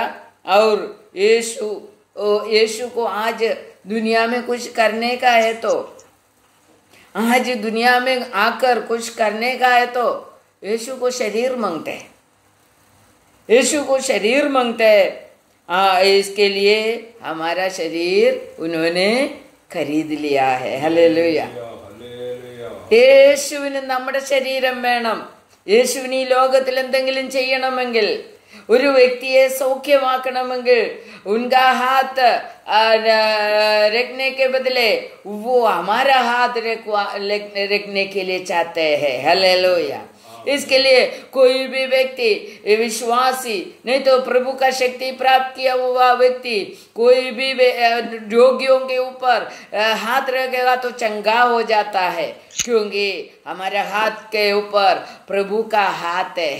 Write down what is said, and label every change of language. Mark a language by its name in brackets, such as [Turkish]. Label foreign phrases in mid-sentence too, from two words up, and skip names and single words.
[Hindi] और यीशु को आज दुनिया में कुछ करने का है, तो आज दुनिया में आकर कुछ करने का है, तो यीशु को शरीर मांगते हैं, यीशु को शरीर मांगते हैं। इसके लिए हमारा शरीर उन्होंने खरीद लिया है। [Malayalam] ഹല്ലേലൂയ। യേശുവിന് നമ്മുടെ ശരീരം വേണം। യേശുവിന് ഈ ലോകത്തിൽ എന്തെങ്കിലും ചെയ്യണമെങ്കിൽ, ഒരു വ്യക്തിയെ സൗഖ്യമാക്കണമെങ്കിൽ, [Hindi] उनका हाथ रखने के बदले वो हमारा हाथ रखने के लिए चाहते हैं। हालेलुया। इसके लिए कोई भी व्यक्ति विश्वासी, नहीं तो प्रभु का शक्ति प्राप्त किया हुआ व्यक्ति कोई भी रोगियों के ऊपर हाथ रखेगा तो चंगा हो जाता है, क्योंकि हमारे हाथ के ऊपर प्रभु का हाथ है।